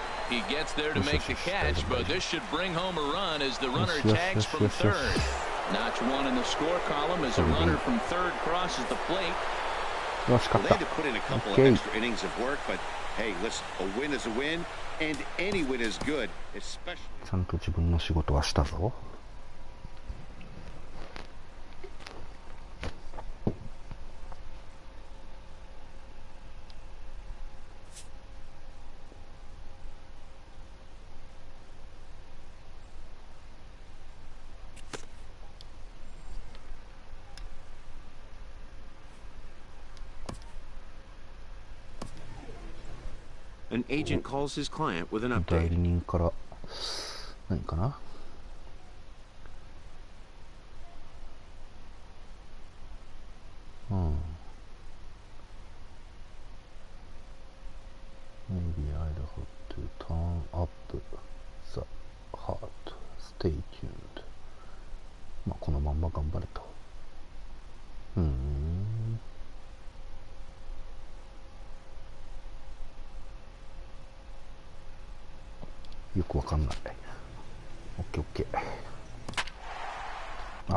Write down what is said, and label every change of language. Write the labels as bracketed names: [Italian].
[English] He gets there to make the catch, but this should bring home a run as the runner tags from third. Notch one in the score column as a runner from third crosses the plate. Well, they had to put in a couple of extra innings of work, but hey, listen, a win is a win, and any win is good, especially. [Japanese] ちゃんと自分の仕事はしたぞ。 [English] An agent calls his client with an update. [Japanese] 代理人から何かな。 [English] Maybe I'd have to turn up the heart. Stay tuned. [Japanese] まあこのまんま頑張れと。よくわかんない。オッケーオッケー。